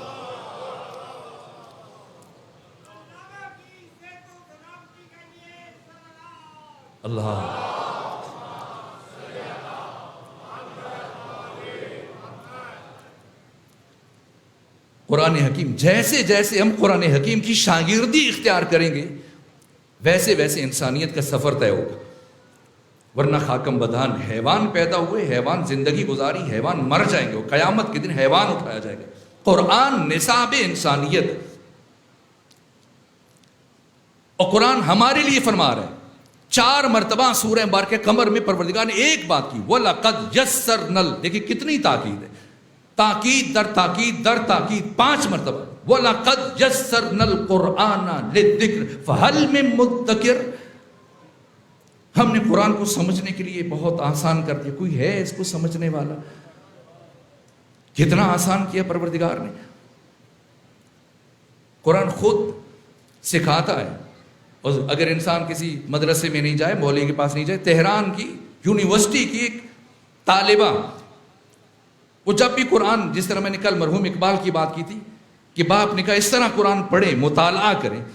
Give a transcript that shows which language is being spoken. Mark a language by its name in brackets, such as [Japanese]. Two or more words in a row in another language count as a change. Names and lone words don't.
[Urdu] اللہ قرآن حکیم، جیسے جیسے ہم قرآن حکیم کی شاگردی اختیار کریں گے ویسے ویسے انسانیت کا سفر طے ہوگا، ورنہ [Persian] خاکم بدان [Urdu] حیوان پیدا ہوئے، حیوان زندگی گزاری، حیوان مر جائیں گے، قیامت کے دن حیوان اٹھایا جائے گا۔ قرآن نصاب انسانیت، اور قرآن ہمارے لیے فرما رہا ہے۔ 4 مرتبہ سورہ مبارکہ قمر میں پروردگار نے ایک بات کی، [Arabic] وَلَقَدْ يَسَّرْنَا ال، [Urdu] دیکھیں کتنی تاکید ہے، تاکید در تاکید در تاکید، 5 مرتبہ، [Arabic] وَلَقَدْ يَسَّرْنَا الْقُرْآنَ لِلذِّكْرِ فَهَلْ مِن مُدَّكِرٍ، [Urdu] ہم نے قرآن کو سمجھنے کے لیے بہت آسان کر دیا، کوئی ہے اس کو سمجھنے والا؟ کتنا آسان کیا پروردگار نے۔ قرآن خود سکھاتا ہے، اور اگر انسان کسی مدرسے میں نہیں جائے، مولوی کے پاس نہیں جائے، تہران کی یونیورسٹی کی ایک طالبہ، وہ جب بھی قرآن، جس طرح میں نے کل مرحوم اقبال کی بات کی تھی کہ باپ نے کہا اس طرح قرآن پڑھیں، مطالعہ کریں